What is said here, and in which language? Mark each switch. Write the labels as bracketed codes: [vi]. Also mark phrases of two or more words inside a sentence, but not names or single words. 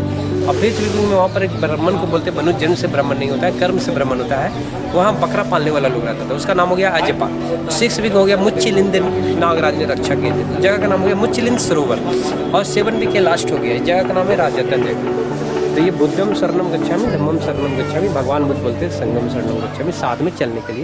[hi] और [en] fifth week [hi] में वहाँ पर एक ब्राह्मण को बोलते हैं, मनुष्य जन्म से ब्राह्मण नहीं होता है, कर्म से ब्राह्मण होता है, वहाँ बकरा पालने वाला लोग रहता था, उसका नाम हो गया अजपा। 6 वीक हो गया मुच्चिलिंद, नागराज ने रक्षा की थी, जगह का नाम हो गया मुच्चिलिंद सरोवर। और 7 वीक के लास्ट हो गया, इस जगह का नाम है राजरतन जगह। तो ये [pi] बुद्धम शरणम गच्छामि, धम्मम शरणम गच्छामि, [hi] भगवान बुद्ध बोलते हैं [pi] संगम शरणम गच्छामि, [hi] साथ में चलने के लिए।